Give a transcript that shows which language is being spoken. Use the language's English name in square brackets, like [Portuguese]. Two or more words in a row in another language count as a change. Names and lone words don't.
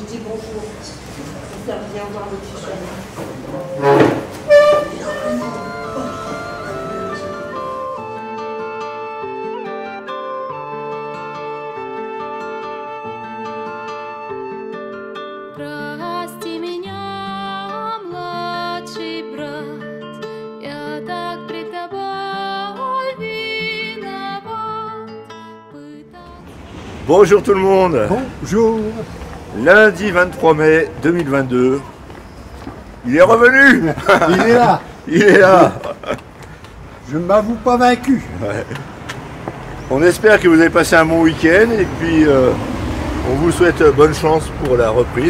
[French] Bonjour. Viens voir le petit chat. [Russian] Прости меня, младший брат, я так пред тобой виноват. [French] Bonjour tout le monde. Bonjour. Lundi 23 mai 2022. Il est revenu. Il est là. Il est là. Je ne m'avoue pas vaincu. Ouais. On espère que vous avez passé un bon week-end et puis on vous souhaite bonne chance pour la reprise.